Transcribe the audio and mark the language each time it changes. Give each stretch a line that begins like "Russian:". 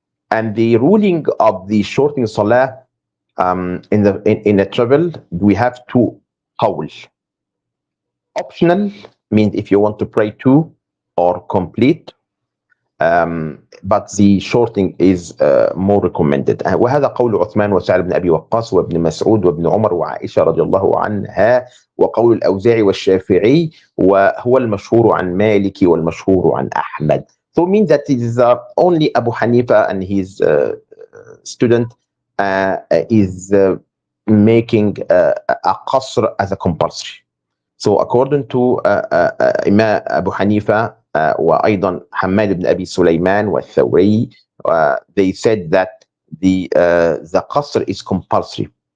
English: And the ruling of the shorting Salah in a travel, we have two qawls. Optional means if you want to pray two or complete, but the shorting is more recommended.
Arabic: وهذا قول عثمان وسعد بن أبي وقاص وابن مسعود وابن عمر وعائشة رضي الله عنها وقول الأوزاعي والشافعي وهو المشهور عن مالك والمشهور عن أحمد.
English: So it means that it is only Abu Hanifa and his student is making a qasr as a compulsory. So according to Imam Abu Hanifa
Arabic: وأيضا حماد بن أبي سليمان والثوري,
English: they said that the qasr is compulsory.